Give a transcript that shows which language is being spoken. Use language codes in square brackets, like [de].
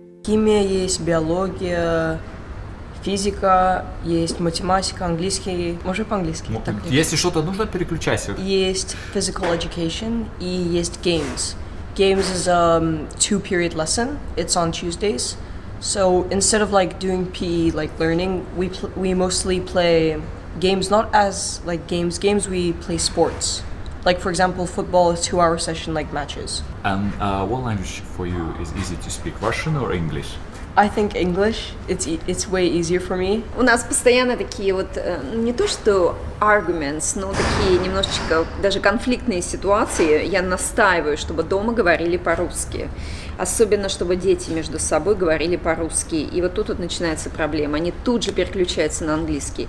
[ru] Химия есть, биология, физика, есть математика, английский. Может, по-английски? Так, Если что-то нужно, переключайся. Есть physical education и есть games. [en] Games is a 2-period lesson. It's on Tuesdays. So instead of like doing PE, like learning, we mostly play games, not as like games. We play sports. Like for example, football is 2-hour session like matches. And what language for you is easy to speak, Russian or English? I think English. It's way easier for me. [ru] У нас постоянно такие вот, не то что arguments, но такие немножечко даже конфликтные ситуации. Я настаиваю, чтобы дома говорили по-русски. Особенно, чтобы дети между собой говорили по-русски. И вот тут вот начинается проблема. Они тут же переключаются на английский.